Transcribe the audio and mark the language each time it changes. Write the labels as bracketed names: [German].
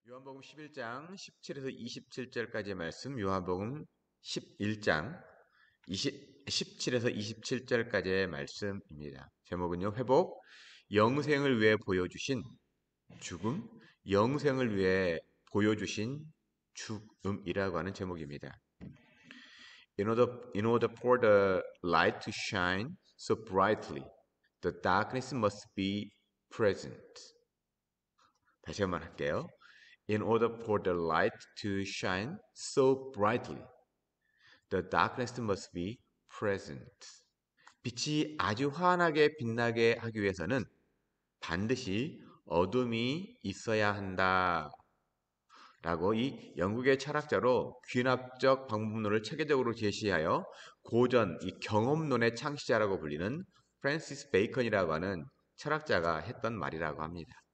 [Korean] 요한복음 11장 17에서 27절까지의 말씀, 요한복음 11장 17에서 27절까지의 말씀입니다. 제목은요, 회복, 영생을 위해 보여주신 죽음, 영생을 위해 보여주신 죽음이라고 하는 제목입니다. [English] In order for the light to shine so brightly, the darkness must be present. [Korean] 다시 한번 할게요. [English] In order for the light to shine so brightly, the darkness must be present. [Korean] 빛이 아주 환하게 빛나게 하기 위해서는 반드시 어둠이 있어야 한다. 라고 이 영국의 철학자로 귀납적 방법론을 체계적으로 제시하여 고전 이 경험론의 창시자라고 불리는 프랜시스 베이컨이라고 하는 철학자가 했던 말이라고 합니다.